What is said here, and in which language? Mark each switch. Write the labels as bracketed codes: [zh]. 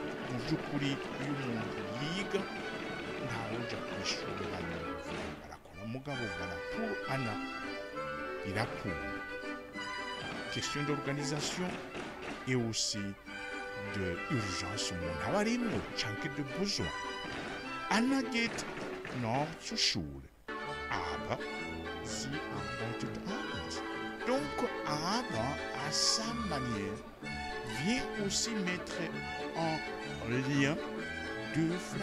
[rn] Mujukuri y'umuntu ntawe uja kwishurira barakora mugabo [fr] voilà pour Anna [rn] irakunda. [fr] Question d'organisation et aussi de urgence [rn] umuntu aba arimwo canke [fr] de besoin. [de] Anna geht noch zur Schule, aber sie arbeitet abends. [fr] Donc aber à sa manière vient aussi mettre en lien deux